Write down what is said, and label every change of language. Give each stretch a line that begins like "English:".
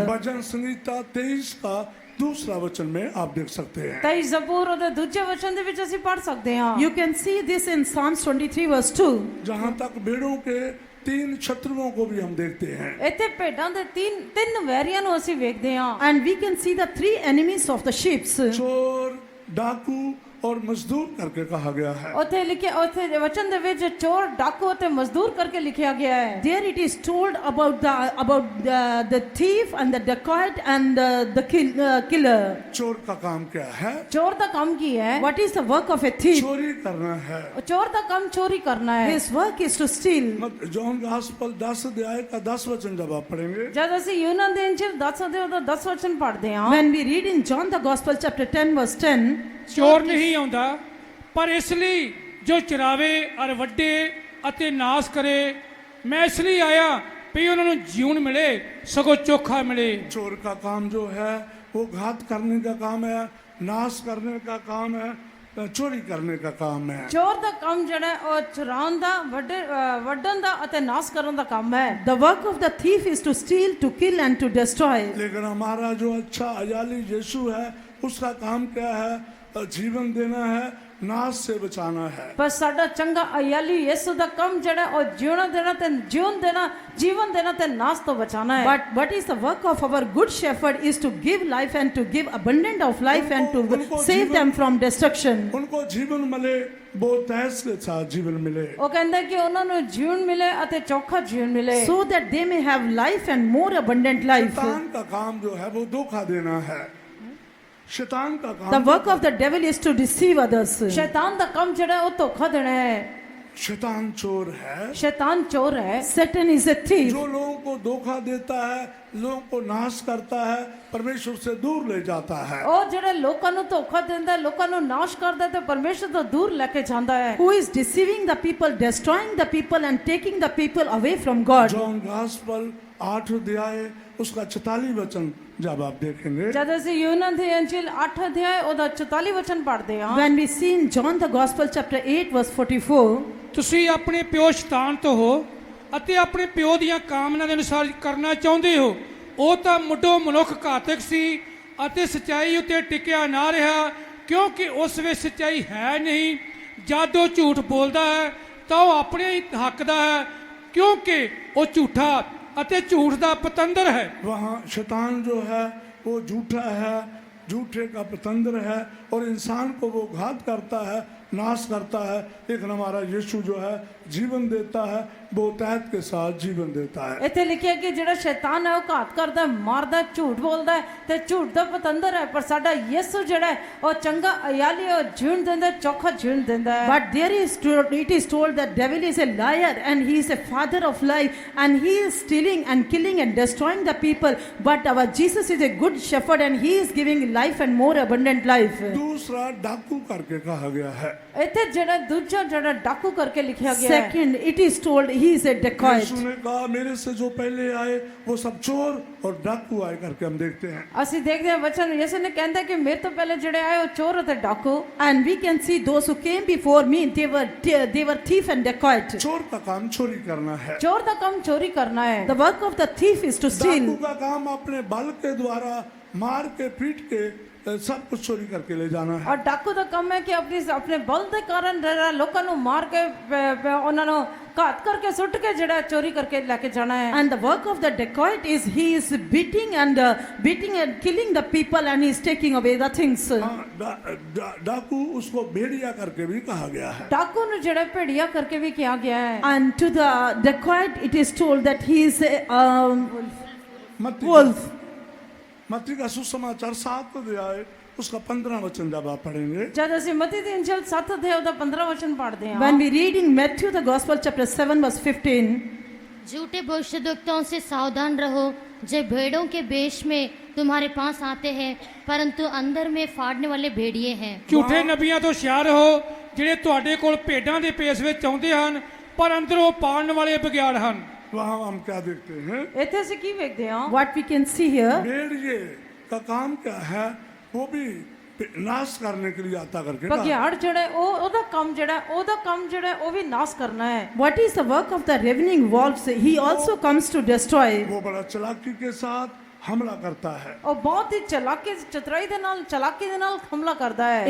Hindi: भजन संहिता 23 का दूसरा वचन में आप देख सकते हैं।
Punjabi: 23 ਜ਼ਬੂਰ ਉਹਦੇ ਦੂਜੇ ਵਚਨ ਦੇ ਵਿੱਚ ਅਸੀਂ ਪੜ੍ਹ ਸਕਦੇ ਹਾਂ।
English: You can see this in Psalms 23 verse 2.
Hindi: जहाँ तक भेड़ों के 3 शत्रुओं को भी हम देखते हैं।
Punjabi: ਇੱਥੇ ਭੇਡਾਂ ਦੇ ਤਿੰਨ ਵੈਰੀਆਂ ਨੂੰ ਅਸੀਂ ਵੇਖਦੇ ਹਾਂ।
English: And we can see the 3 enemies of the sheep.
Hindi: चोर, डाकू और मजदूर करके कहा गया है।
Punjabi: ਉੱਥੇ ਲਿਖਿਆ, ਉੱਥੇ ਵਚਨ ਦੇ ਵਿੱਚ ਚੋਰ, ਡਾਕੂ ਅਤੇ ਮਜ਼ਦੂਰ ਕਰਕੇ ਲਿਖਿਆ ਗਿਆ ਹੈ।
English: There it is told about the thief and the dacoit and the killer.
Hindi: चोर का काम क्या है?
Punjabi: ਚੋਰ ਦਾ ਕੰਮ ਕੀ ਹੈ?
English: What is the work of a thief?
Hindi: चोरी करना है।
Punjabi: ਚੋਰ ਦਾ ਕੰਮ ਚੋਰੀ ਕਰਨਾ ਹੈ।
English: His work is to steal.
Hindi: John gospel 10 अध्याय का 10 वचन जब आप पढ़ेंगे,
Punjabi: ਜਦ ਅਸੀਂ ਯੂਹन्ना ਦੇ ਇੰਜੀਲ 10 ਅਧਿਆਇ ਦਾ 10 ਵਚਨ ਪੜ੍ਹਦੇ ਹਾਂ,
English: When we read in John the Gospel chapter 10 verse 10,
Punjabi: ਚੋਰ ਨਹੀਂ ਆਉਂਦਾ, ਪਰ ਇਸ ਲਈ ਜੋ ਚਰਾਵੇ ਅਰ ਵੱਡੇ ਅਤੇ ਨਾਸ ਕਰੇ। ਮੈਂ ਇਸ ਲਈ ਆਇਆ ਵੀ ਉਹਨਾਂ ਨੂੰ ਜੀਵਨ ਮਿਲੇ, ਸਗੋਂ ਚੋਖਾ ਮਿਲੇ।
Hindi: चोर का काम जो है वो घात करने का काम है, नाश करने का काम है, चोरी करने का काम है।
Punjabi: ਚੋਰ ਦਾ ਕੰਮ ਜਿਹੜਾ ਹੈ ਉਹ ਚੁਰਾਉਣ ਦਾ, ਵੱਢਣ ਦਾ ਅਤੇ ਨਾਸ ਕਰਨ ਦਾ ਕੰਮ ਹੈ।
English: the work of the thief is to steal, to kill and to destroy.
Hindi: लेकिन हमारा जो अच्छा अजाली यीशु है, उसका काम क्या है? जीवन देना है, नाश से बचाना है।
Punjabi: ਪਰ ਸਾਡਾ ਚੰਗਾ ਅਯਾਲੀ ਯਿਸੂ ਦਾ ਕੰਮ ਜਿਹੜਾ ਉਹ ਜਿਉਣਾ ਦੇਣਾ ਤੇ ਜੀਵਨ ਦੇਣਾ, ਜੀਵਨ ਦੇਣਾ ਤੇ ਨਾਸ ਤੋਂ ਬਚਾਣਾ ਹੈ।
English: But what is the work of our good shepherd is to give life and to give abundant of life and to
Hindi: उनको
English: save
Hindi: जीवन-
English: them from destruction.
Hindi: उनको जीवन मिले, वो तहस के साथ जीवन मिले।
Punjabi: ਉਹ ਕਹਿੰਦਾ ਕਿ ਉਹਨਾਂ ਨੂੰ ਜੀਵਨ ਮਿਲੇ ਅਤੇ ਚੋਖਾ ਜੀਵਨ ਮਿਲੇ।
English: So that they may have life and more abundant life.
Hindi: शैतान का काम जो है वो धोखा देना है। शैतान का
English: The
Hindi: काम,
English: work of the devil is to deceive others.
Punjabi: ਸ਼ੈਤਾਨ ਦਾ ਕੰਮ ਜਿਹੜਾ ਉਹ ਧੋਖਾ ਦੇਣਾ ਹੈ।
Hindi: शैतान चोर है।
Punjabi: ਸ਼ੈਤਾਨ ਚੋਰ ਹੈ।
English: Satan is a thief.
Hindi: जो लोगों को धोखा देता है, लोगों को नाश करता है, परमेश्वर से दूर ले जाता है।
Punjabi: ਉਹ ਜਿਹੜੇ ਲੋਕਾਂ ਨੂੰ ਧੋਖਾ ਦਿੰਦਾ, ਲੋਕਾਂ ਨੂੰ ਨਾਸ਼ ਕਰਦਾ ਤੇ ਪਰਮੇਸ਼ਰ ਤੋਂ ਦੂਰ ਲੈ ਕੇ ਜਾਂਦਾ ਹੈ।
English: Who is deceiving the people, destroying the people and taking the people away from God.
Hindi: John gospel 8 अध्याय उसका 44 वचन जब आप देखेंगे,
Punjabi: ਜਦ ਅਸੀਂ ਯੂਹन्ना ਦੇ ਇੰਜੀਲ 8 ਅਧਿਆਇ ਉਹਦਾ 44 ਵਚਨ ਪੜ੍ਹਦੇ ਹਾਂ,
English: When we see in John the Gospel chapter 8 verse 44,
Punjabi: ਤੁਸੀਂ ਆਪਣੇ ਪਿਓ ਸ਼ੈਤਾਨ ਤੋਂ ਹੋ ਅਤੇ ਆਪਣੇ ਪਿਓ ਦੀਆਂ ਕਾਮਨਾ ਦੇ ਅਨੁਸਾਰ ਕਰਨਾ ਚਾਹੁੰਦੇ ਹੋ। ਉਹ ਤਾਂ ਮੁੱਢੋਂ ਮਨੁੱਖ ਘਾਤਕ ਸੀ ਅਤੇ ਸਚਾਈ ਉੱਤੇ ਟਿਕਿਆ ਨਾ ਰਿਹਾ, ਕਿਉਂਕਿ ਉਸ ਵਿੱਚ ਸਚਾਈ ਹੈ ਨਹੀਂ। ਜਦ ਉਹ ਝੂਠ ਬੋਲਦਾ ਹੈ ਤਾਂ ਉਹ ਆਪਣੇ ਹੀ ਹੱਕ ਦਾ ਹੈ, ਕਿਉਂਕਿ ਉਹ ਝੂਠਾ ਅਤੇ ਝੂਠ ਦਾ ਪਤੰਦਰ ਹੈ।
Hindi: वहाँ शैतान जो है वो झूठा है, झूठे का पतंदर है और इंसान को वो घात करता है, नाश करता है। लेकिन हमारा यीशु जो है जीवन देता है, वो तहत के साथ जीवन देता है।
Punjabi: ਇੱਥੇ ਲਿਖਿਆ ਕਿ ਜਿਹੜਾ ਸ਼ੈਤਾਨ ਹੈ ਉਹ ਘਾਤ ਕਰਦਾ, ਮਾਰਦਾ, ਝੂਠ ਬੋਲਦਾ ਹੈ ਤੇ ਝੂਠ ਦਾ ਪਤੰਦਰ ਹੈ। ਪਰ ਸਾਡਾ ਯਿਸੂ ਜਿਹੜਾ ਹੈ ਉਹ ਚੰਗਾ ਅਯਾਲੀ, ਉਹ ਜੀਵਨ ਦਿੰਦਾ, ਚੋਖਾ ਜੀਵਨ ਦਿੰਦਾ ਹੈ।
English: but it is told that devil is a liar and he is a father of lie and he is stealing and killing and destroying the people. But our Jesus is a good shepherd and he is giving life and more abundant life.
Hindi: दूसरा डाकू करके कहा गया है।
Punjabi: ਇੱਥੇ ਜਿਹੜਾ ਦੂਜਾ ਜਿਹੜਾ ਡਾਕੂ ਕਰਕੇ ਲਿਖਿਆ ਗਿਆ ਹੈ
English: Second, it is told he is a dacoit.
Hindi: यीशु ने कहा मेरे से जो पहले आए वो सब चोर और डाकू आए करके हम देखते हैं।
Punjabi: ਅਸੀਂ ਦੇਖਦੇ ਹਾਂ ਵਚਨ ਯਿਸੂ ਨੇ ਕਹਿੰਦਾ ਕਿ ਮੇਰੇ ਤੋਂ ਪਹਿਲੇ ਜਿਹੜੇ ਆਏ ਉਹ ਚੋਰ ਅਤੇ ਡਾਕੂ
English: And we can see those who came before me, they were thief and dacoit.
Hindi: चोर का काम चोरी करना है।
Punjabi: ਚੋਰ ਦਾ ਕੰਮ ਚੋਰੀ ਕਰਨਾ ਹੈ
English: The work of the thief is to
Hindi: डाकू
English: steal.
Hindi: का काम अपने बल के द्वारा मार के पीट के सब कुछ चोरी करके ले जाना है।
Punjabi: ਔਰ ਡਾਕੂ ਦਾ ਕੰਮ ਹੈ ਕਿ ਆਪਣੇ ਬਲ ਦੇ ਕਾਰਨ ਜਿਹੜਾ ਲੋਕਾਂ ਨੂੰ ਮਾਰ ਕੇ ਉਹਨਾਂ ਨੂੰ ਘਾਤ ਕਰਕੇ ਸੁੱਟ ਕੇ ਜਿਹੜਾ ਚੋਰੀ ਕਰਕੇ ਲੈ ਕੇ ਜਾਣਾ ਹੈ
English: And the work of the dacoit is he is beating and killing the people and he is taking away the things.
Hindi: हाँ, डाकू उसको भेड़िया करके भी कहा गया है।
Punjabi: ਡਾਕੂ ਨੂੰ ਜਿਹੜਾ ਭੇੜੀਆ ਕਰਕੇ ਵੀ ਕਿਹਾ ਗਿਆ ਹੈ
English: And to the dacoit it is told that he is a
Hindi: मत्ती
English: wolf.
Hindi: मत्ती का सुसमाचार 7 अध्याय उसका 15 वचन जब आप पढ़ेंगे
Punjabi: ਜਦ ਅਸੀਂ ਮਤੀ ਦੀ ਇੰਜੀਲ 7 ਅਧਿਆਇ ਦਾ 15 ਵਚਨ ਪੜ੍ਹਦੇ ਹਾਂ
English: When we read in Matthew the Gospel chapter 7 verse 15,
Hindi: झूठे भविष्यद्वक्ताओं से सावधान रहो जो भेड़ों के वेश में तुम्हारे पास आते हैं परंतु अंदर में फाड़ने वाले भेड़िए हैं।
Punjabi: ਝੂਠੇ ਨਬੀਆਂ ਤੋਂ ਹੁਸ਼ਿਆਰ ਰਹੋ ਜਿਹੜੇ ਤੁਹਾਡੇ ਕੋਲ ਭੇਡਾਂ ਦੇ ਭੇਸ ਵਿੱਚ ਆਉਂਦੇ ਹਨ ਪਰ ਅੰਦਰੋਂ ਪਾੜਨ ਵਾਲੇ ਬਗਿਆੜ ਹਨ।
Hindi: वहाँ हम क्या देखते हैं?
Punjabi: ਇੱਥੇ ਅਸੀਂ ਕੀ ਵੇਖਦੇ ਹਾਂ
English: what we can see here,
Hindi: भेड़िए का काम क्या है? वो भी नाश करने के लिए आता करके कहा।
Punjabi: ਬਗਿਆੜ ਜਿਹੜਾ ਉਹਦਾ ਕੰਮ ਜਿਹੜਾ ਉਹ ਵੀ ਨਾਸ਼ ਕਰਨਾ ਹੈ
English: what is the work of the ravening wolves? He also comes to destroy.
Hindi: वो बड़ा चालाकी के साथ हमला करता है।
Punjabi: ਉਹ ਬਹੁਤ ਹੀ ਚਤਰਾਈ ਦੇ ਨਾਲ ਚਲਾਕੀ ਦੇ ਨਾਲ ਹਮਲਾ ਕਰਦਾ ਹੈ